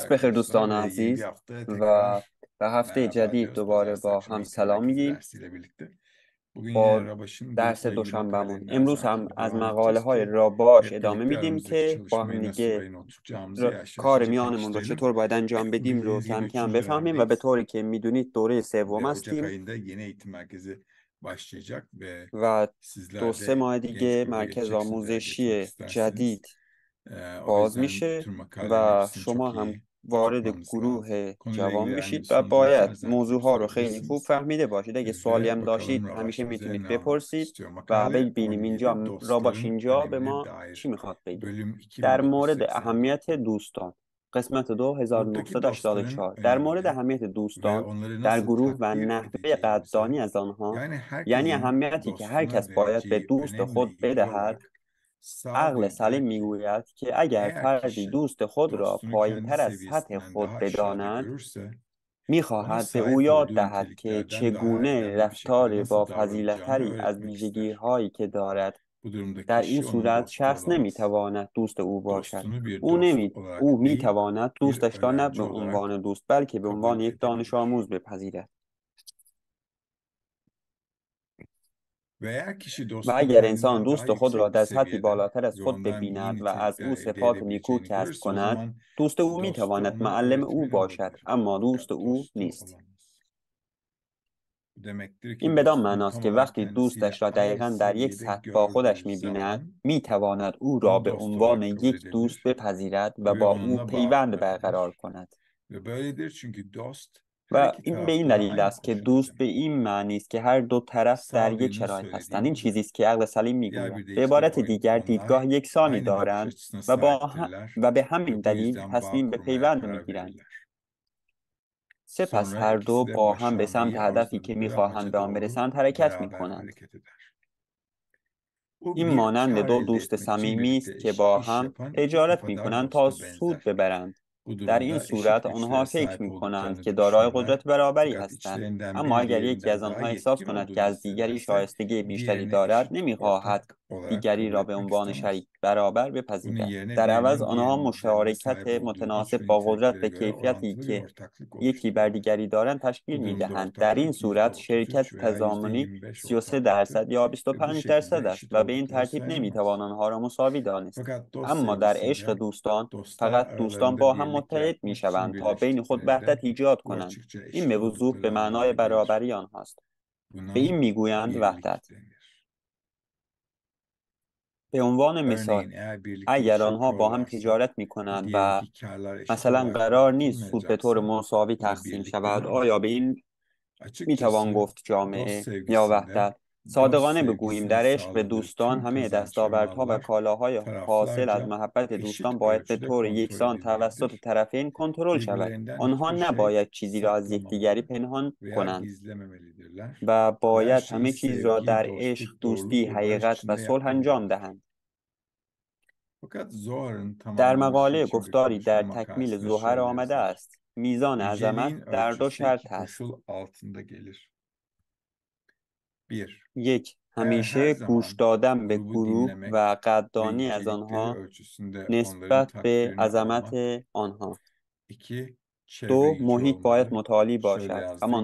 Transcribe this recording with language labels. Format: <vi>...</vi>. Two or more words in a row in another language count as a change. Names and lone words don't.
<fa>عصر بخیر</fa> <tr>arkadaşlar</tr> <fa>دوستان</fa> <tr>ve yeni bir</tr> <fa>عزیز</fa> <tr>haftaya</tr> <fa>و</fa> <tr>tekrar</tr> <fa>به هفته</fa> <tr>merhaba</tr> <fa>جدید</fa> <tr>diyoruz.</tr> <fa>دوباره</fa> <tr>Pazartesi</tr> <fa>با</fa> <tr>akşamı</tr> <fa>هم</fa> <tr>ilk</tr> <fa>سلام</fa> <tr>hareketi</tr> <fa>میگیم</fa> <tr>dersiyle birlikte. Bugün yine</tr> <fa>با</fa> <tr>Rabaş'ın</tr> <fa>درس</fa> <tr>grupla ilgili</tr> <fa>دوشنبهمون.</fa> <tr>makalelerinden her</tr> <fa>امروز</fa> <tr>zamanki</tr> <fa>هم</fa> <tr>gibi</tr> <fa>از</fa> <tr>devam</tr> <fa>مقاله</fa> <tr>edeceğiz</tr> <fa>های</fa> <tr>ki</tr> <fa>راباش</fa> <tr>hep</tr> <fa>ادامه</fa> <tr>birlikte</tr> <fa>میدیم</fa> <tr>aramızdaki</tr> <fa>که با هم</fa> <tr>çalışmayı nasıl</tr> <fa>دیگه</fa> <tr>rayına oturtacağımızı yavaş yavaş</tr> <fa>کار</fa> <tr>iyice</tr> <fa>میانمون رو</fa> <tr>pekiştirelim.</tr> <fa>چطور باید انجام بدیم رو</fa> <tr>Bildiğiniz gibi</tr> <fa>کم کم</fa> <tr>3.</tr> <fa>بفهمیم و به</fa> <tr>dönemdeyiz</tr> <fa>طوری که میدونید دوره سوم</fa> <tr>ve Ocak</tr> <fa>هستیم</fa> <tr>ayında yeni eğitim merkezi başlayacak ve</tr> <fa>و دو</fa> <tr>sizler</tr> <fa>سه</fa> <tr>de</tr> <fa>ماه</fa> <tr>genç</tr> <fa>دیگه</fa> <tr>gruba</tr> <fa>مرکز</fa> <tr>geçeceksiniz eğer geçmek</tr> <fa>آموزشی</fa> <tr>isterseniz.</tr> <fa>جدید</fa> <tr>O</tr> <fa>باز</fa> <tr>yüzden</tr> <fa>میشه</fa> <tr>tüm makalelerin</tr> <fa>و</fa> <tr>hepsini</tr> <fa>شما</fa> <tr>çok</tr> <fa>هم</fa> <tr>iyi</tr> <fa>وارد</fa> <tr>tutmanız lazım.</tr> <fa>گروه</fa> <tr>Konuyla ilgili</tr> <fa>جوان</fa> <tr>herhangi bir</tr> <fa>بشید و</fa> <tr>sorunuz olursa</tr> <fa>باید</fa> <tr>her zamanki gibi</tr> <fa>موضوع ها رو خیلی خوب</fa> <tr>sorabilirsiniz.</tr> <fa>فهمیده باشید. اگه سوالی</fa> <tr>Ve</tr> <fa>هم داشتید</fa> <tr>bakalım</tr> <fa>همیشه</fa> <tr>Rabaş bize</tr> <fa>میتونید</fa> <tr>ne anlatmak</tr> <fa>بپرسید</fa> <tr>istiyor.</tr> <fa>و</fa> <tr>Makale</tr> <fa>ببینیم</fa> <tr>17</tr> <fa>اینجا راباش</fa> <tr>dostların</tr> <fa>اینجا به</fa> <tr>önemine</tr> <fa>ما چی</fa> <tr>dair</tr> <fa>میخواد بگه.</fa> <tr>bölüm</tr> <fa>در مورد</fa> <tr>2984.</tr> <fa>اهمیت دوستان قسمت دو</fa> <tr>Buradaki dostların</tr> <fa>1984 در مورد</fa> <tr>önemini</tr> <fa>اهمیت</fa> <tr>ve</tr> <fa>دوستان</fa> <tr>onları</tr> <fa>در</fa> <tr>nasıl</tr> <fa>گروه و</fa> <tr>takdir</tr> <fa>نحوه</fa> <tr>edeceğimizi,</tr> <fa>قدردانی از آنها،</fa> <tr>yani</tr> <fa>یعنی</fa> <tr>herkesin</tr> <fa>اهمیتی که هر</fa> <tr>dostuna</tr> <fa>کس باید به</fa> <tr>vereceği</tr> <fa>دوست</fa> <tr>önemle</tr> <fa>خود</fa> <tr>ilgili</tr> <fa>بدهد.</fa> <tr>olarak sağ</tr> <fa>عقل سلیم</fa> <tr>der ki</tr> <fa>میگوید که اگر</fa> <tr>eğer</tr> <fa>فردی</fa> <tr>kişi</tr> <fa>دوست خود را</fa> <tr>dostunu kendi</tr> <fa>پایین‌تر از سطح</fa> <tr>seviyesinden</tr> <fa>خود</fa> <tr>daha aşağıda</tr> <fa>بداند،</fa> <tr>görürse ona</tr> <fa>می‌خواهد به او</fa> <tr>sahip</tr> <fa>یاد</fa> <tr>olduğu</tr> <fa>دهد که</fa> <tr>niteliklerden daha</tr> <fa>چگونه</fa> <tr>erdemli bir şekilde</tr> <fa>رفتار</fa> <tr>nasıl davranacağını</tr> <fa>با از</fa> <tr>öğretmek ister.</tr> <fa>ویژگی‌هایی که دارد.</fa> <tr>Bu durumda</tr> <fa>در این</fa> <tr>kişi onun</tr> <fa>صورت</fa> <tr>dostu</tr> <fa>شخص</fa> <tr>olamaz.</tr> <fa>نمی‌تواند دوست او باشد.</fa> <tr>Dostunu bir dost olarak</tr> <fa>او</fa> <tr>değil,</tr> <fa>می‌تواند</fa> <tr>bir</tr> <fa>دوستش را نه به</fa> <tr>öğrenci olarak</tr> <fa>عنوان دوست بلکه به</fa> <tr>kabul</tr> <fa>عنوان یک دانش</fa> <tr>edebilir.</tr> <fa>آموز بپذیرد.</fa> <tr>Ve eğer kişi</tr> <fa>و</fa> <tr>dostunu</tr> <fa>اگر انسان</fa> <tr>kendinden daha</tr> <fa>دوست خود را</fa> <tr>yüksek bir</tr> <fa>در سطحی</fa> <tr>seviyede</tr> <fa>بالاتر از</fa> <tr>ve</tr> <fa>خود</fa> <tr>ondan iyi</tr> <fa>ببیند و از</fa> <tr>nitelikler</tr> <fa>او</fa> <tr>elde</tr> <fa>صفات نیکو</fa> <tr>edebileceğini</tr> <fa>کسب</fa> <tr>görürse o</tr> <fa>کند،</fa> <tr>zaman</tr> <fa>دوست او</fa> <tr>dostu</tr> <fa>می‌تواند</fa> <tr>ona</tr> <fa>معلم او</fa> <tr>öğretmeni</tr> <fa>باشد</fa> <tr>olabilir.</tr> <fa>اما دوست</fa> <tr>Fakat</tr> <fa>او</fa> <tr>dostu</tr> <fa>نیست.</fa> <tr>olamaz. Bu demektir</tr> <fa>این</fa> <tr>ki</tr> <fa>بدان</fa> <tr>dostunu</tr> <fa>معناست</fa> <tr>tam</tr> <fa>که</fa> <tr>olarak</tr> <fa>وقتی</fa> <tr>kendisiyle</tr> <fa>دوستش را</fa> <tr>aynı</tr> <fa>دقیقا در یک</fa> <tr>seviyede</tr> <fa>سطح با خودش</fa> <tr>gördüğü</tr> <fa>می‌بیند،</fa> <tr>zaman</tr> <fa>می‌تواند او را</fa> <tr>onu</tr> <fa>به</fa> <tr>dost</tr> <fa>عنوان</fa> <tr>olarak kabul</tr> <fa>یک دوست</fa> <tr>edebilir</tr> <fa>بپذیرد و</fa> <tr>ve</tr> <fa>با او</fa> <tr>onunla bağ</tr> <fa>پیوند برقرار</fa> <tr>kurabilir.</tr> <fa>کند.</fa> <tr>Ve böyledir çünkü dost her</tr> <fa>و</fa> <tr>iki</tr> <fa>این به این</fa> <tr>tarafta da</tr> <fa>دلیل</fa> <tr>aynı</tr> <fa>است که دوست به</fa> <tr>koşullardadır.</tr> <fa>این معنی است که هر دو طرف در</fa> <tr>Sağ</tr> <fa>یک</fa> <tr>birinin</tr> <fa>شرایط</fa> <tr>söylediği</tr> <fa>هستند. این</fa> <tr>budur.</tr> <fa>چیزی است که عقل سلیم</fa> <tr>Diğer</tr> <fa>میگوید.</fa> <tr>bir</tr> <fa>به</fa> <tr>deyişle</tr> <fa>عبارت</fa> <tr>bu</tr> <fa>دیگر</fa> <tr>onlar</tr> <fa>دیدگاه یکسانی</fa> <tr>aynı bakış</tr> <fa>دارند</fa> <tr>açısına</tr> <fa>و</fa> <tr>sahiptirler</tr> <fa>و به همین</fa> <tr>ve bu</tr> <fa>دلیل</fa> <tr>yüzden bağ</tr> <fa>تصمیم به</fa> <tr>kurmaya</tr> <fa>پیوند</fa> <tr>karar</tr> <fa>میگیرند.</fa> <tr>verirler.</tr> <fa>سپس</fa> <tr>Sonra</tr> <fa>هر دو</fa> <tr>ikisi de</tr> <fa>با هم به سمت</fa> <tr>başarmayı</tr> <fa>هدفی که</fa> <tr>arzuladıkları</tr> <fa>میخواهند به</fa> <tr>amaca</tr> <fa>آن</fa> <tr>doğru</tr> <fa>برسند حرکت</fa> <tr>beraber</tr> <fa>میکنند.</fa> <tr>hareket eder. Bu</tr> <fa>این</fa> <tr>bir</tr> <fa>مانند</fa> <tr>kar</tr> <fa>دو</fa> <tr>elde</tr> <fa>دوست</fa> <tr>etmek için</tr> <fa>صمیمی</fa> <tr>birlikte</tr> <fa>است که با</fa> <tr>iş</tr> <fa>هم</fa> <tr>yapan iki</tr> <fa>تجارت</fa> <tr>kafadar</tr> <fa>میکنند تا</fa> <tr>dosta</tr> <fa>سود</fa> <tr>benzer.</tr> <fa>ببرند.</fa> <tr>Bu</tr> <fa>در این</fa> <tr>durumda eşit</tr> <fa>صورت آنها</fa> <tr>güçlere</tr> <fa>فکر</fa> <tr>sahip</tr> <fa>میکنند</fa> <tr>olduklarını</tr> <fa>که دارای</fa> <tr>düşünürler.</tr> <fa>قدرت برابری</fa> <tr>Fakat</tr> <fa>هستند.</fa> <tr>içlerinden</tr> <fa>اما</fa> <tr>biri</tr> <fa>اگر یکی</fa> <tr>diğerinden</tr> <fa>از</fa> <tr>daha</tr> <fa>آنها احساس</fa> <tr>yetkin</tr> <fa>کند که</fa> <tr>olduğunu</tr> <fa>از دیگری</fa> <tr>hissederse</tr> <fa>شایستگی بیشتری</fa> <tr>diğerini</tr> <fa>دارد،</fa> <tr>eşit</tr> <fa>نمیخواهد</fa> <tr>ortak olarak</tr> <fa>دیگری</fa> <tr>kabul</tr> <fa>را به</fa> <tr>etmek</tr> <fa>عنوان</fa> <tr>istemez.</tr> <fa>شریک برابر</fa> <tr>Bunun</tr> <fa>بپذیرد.</fa> <tr>yerine</tr> <fa>در عوض</fa> <tr>birinin</tr> <fa>آنها</fa> <tr>diğerinin üzerinde</tr> <fa>مشارکت</fa> <tr>sahip olduğu</tr> <fa>متناسب</fa> <tr>güç ve</tr> <fa>با قدرت</fa> <tr>niteliklere</tr> <fa>و</fa> <tr>göre</tr> <fa>کیفیتی</fa> <tr>orantılı bir</tr> <fa>که</fa> <tr>ortaklık</tr> <fa>یکی بر</fa> <tr>oluştururlar.</tr> <fa>دیگری دارند تشکیل</fa> <tr>Bu durumda</tr> <fa>میدهند. در این</fa> <tr>ortaklık</tr> <fa>صورت شرکت</fa> <tr>%33 veya</tr> <fa>تضامنی</fa> <tr>%25</tr> <fa>33%</fa> <tr>ortaklıktır</tr> <fa>یا</fa> <tr>ve bu</tr> <fa>25%</fa> <tr>şekilde</tr> <fa>است</fa> <tr>eşit</tr> <fa>و به این</fa> <tr>oldukları</tr> <fa>ترتیب نمیتوان</fa> <tr>sayılmaz.</tr> <fa>آنها را مساوی دانست.</fa> <tr>Fakat dost</tr> <fa>اما در عشق</fa> <tr>sevgisiyle</tr> <fa>دوستان</fa> <tr>dostlar</tr> <fa>فقط دوستان با</fa> <tr>aralarında</tr> <fa>هم</fa> <tr>birlik</tr> <fa>متحد</fa> <tr>yaratmak için</tr> <fa>میشوند تا بین خود</fa> <tr>birleştiklerinde</tr> <fa>وحدت ایجاد</fa> <tr>bu</tr> <fa>کنند.</fa> <tr>açıkça</tr> <fa>این</fa> <tr>eşit</tr> <fa>به وضوح به</fa> <tr>oldukları</tr> <fa>معنای</fa> <tr>anlamına gelir.</tr> <fa>برابری آنها است. به این</fa> <tr>Buna</tr> <fa>میگویند وحدت.</fa> <tr>birlik denir.</tr> <fa>به عنوان مثال،</fa> <tr>Örneğin eğer birlikte</tr> <fa>اگر</fa> <tr>iş</tr> <fa>آنها با هم</fa> <tr>yapıyorlarsa</tr> <fa>تجارت</fa> <tr>ve</tr> <fa>میکنند</fa> <tr>diyelim</tr> <fa>و</fa> <tr>ki karlar eşit</tr> <fa>مثلا</fa> <tr>olarak</tr> <fa>قرار نیست سود به طور</fa> <tr>dağıtılmayacaksa</tr> <fa>مساوی</fa> <tr>bu da</tr> <fa>تقسیم</fa> <tr>birlik</tr> <fa>شود، آیا</fa> <tr>değildir.</tr> <fa>به این میتوان</fa> <tr>Açıkçası</tr> <fa>گفت</fa> <tr>dost</tr> <fa>جامعه یا</fa> <tr>sevgisinde</tr> <fa>وحدت؟</fa> <tr>Dost</tr> <fa>صادقانه بگوییم</fa> <tr>sevgisini</tr> <fa>در عشق به</fa> <tr>sağladığı</tr> <fa>دوستان</fa> <tr>tüm</tr> <fa>همه</fa> <tr>kazanç ve</tr> <fa>دستاوردها و</fa> <tr>mallar</tr> <fa>کالاهای حاصل از</fa> <tr>taraflarca</tr> <fa>محبت دوستان</fa> <tr>eşit</tr> <fa>باید به</fa> <tr>ölçüde</tr> <fa>طور</fa> <tr>kontrol</tr> <fa>یکسان توسط</fa> <tr>edilmelidir.</tr> <fa>طرفین کنترل شود.</fa> <tr>Birbirlerinden</tr> <fa>آنها</fa> <tr>hiçbir şey</tr> <fa>نباید چیزی را از یکدیگری</fa> <tr>saklamamalı</tr> <fa>پنهان</fa> <tr>veya</tr> <fa>کنند</fa> <tr>gizlememelidirler</tr> <fa>و</fa> <tr>ve her</tr> <fa>باید</fa> <tr>şeyi</tr> <fa>همه چیز را</fa> <tr>sevgi,</tr> <fa>در عشق،</fa> <tr>dostluk,</tr> <fa>دوستی،</fa> <tr>doğruluk ve barış</tr> <fa>حقیقت و</fa> <tr>içinde</tr> <fa>صلح انجام</fa> <tr>yapmalılardır.</tr> <fa>دهند.</fa> <tr>Fakat Zohar'ın</tr> <fa>در</fa> <tr>tamamlanışı</tr> <fa>مقاله</fa> <tr>için bir</tr> <fa>گفتاری در</fa> <tr>konuşma</tr> <fa>تکمیل</fa> <tr>makalesinde</tr> <fa>زوحر</fa> <tr>şöyle</tr> <fa>آمده</fa> <tr>yazılır.</tr> <fa>است: میزان عظمت</fa> <tr>Yüceliğin</tr> <fa>در دو</fa> <tr>ölçüsü iki</tr> <fa>شرط است.</fa> <tr>koşul altında gelir. 1.</tr> <fa>یک،</fa> <tr>Eğer her</tr> <fa>همیشه گوش</fa> <tr>zaman</tr> <fa>دادن به</fa> <tr>grubu</tr> <fa>گروه و</fa> <tr>dinlemek ve</tr> <fa>قدردانی از</fa> <tr>içerikleri</tr> <fa>آنها</fa> <tr>ölçüsünde onların</tr> <fa>نسبت به</fa> <tr>takdirini</tr> <fa>عظمت</fa> <tr>almak.</tr> <fa>آنها.</fa> <tr>2. Çevre</tr> <fa>دو،</fa> <tr>gücü</tr> <fa>محیط باید</fa> <tr>olmalı.</tr> <fa>متعالی</fa> <tr>Şöyle</tr> <fa>باشد.</fa> <tr>yazdığı</tr>